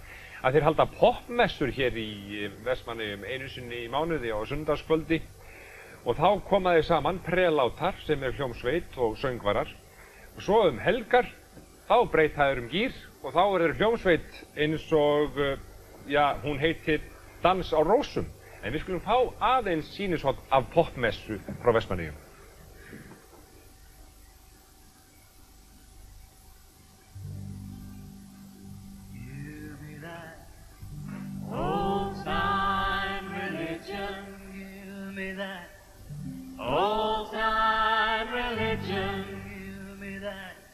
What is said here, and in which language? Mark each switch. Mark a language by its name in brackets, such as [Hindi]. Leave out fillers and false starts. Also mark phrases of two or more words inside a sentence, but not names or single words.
[Icelandic] Að þeir halda popmessur hér í Vestmannaeyjum einu sinni í mánuði á sunnudagskvöldi og þá koma þeir saman prelátar sem er hljómsveit og söngvarar og svo helgar þá breyta þeir gír og þá er þeir hljómsveit eins og, hún heitir Dans á rósum en við skulum fá aðeins sýnishorn af popmessu frá Vestmannaeyjum. [English] Old-time religion, give me that. Old-time religion, give me that.